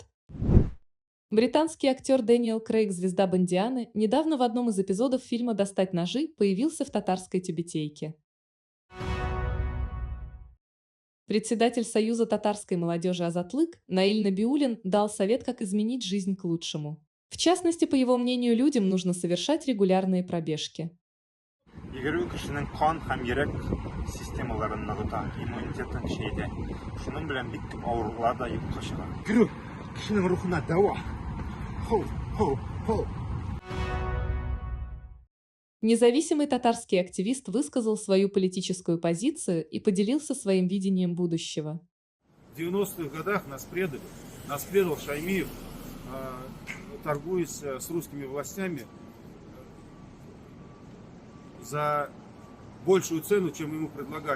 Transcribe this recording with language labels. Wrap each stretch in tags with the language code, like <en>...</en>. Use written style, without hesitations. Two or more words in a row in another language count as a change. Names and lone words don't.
<ru>Британский актер Дэниел Крейг, звезда Бондианы, недавно в одном из эпизодов фильма «Достать ножи» появился в татарской тюбетейке. Председатель Союза татарской молодежи Азатлык Наиль Набиуллин дал совет, как изменить жизнь к лучшему. В частности, по его мнению, людям нужно совершать регулярные пробежки.</ru> <tt>Йөгерү кешенең кан һәм йөрәк системаларын ныгыта, иммунитетын көчәйтә. Шуның белән бик күп авырулар да юкка чыга. Йөгерү кешенең рухына дәва. Хоу.</tt> <ru>Независимый татарский активист высказал свою политическую позицию и поделился своим видением будущего. В 90-х годах нас предали. Нас предал Шаймиев, торгуясь с русскими властями за большую цену, чем ему предлагали.</ru>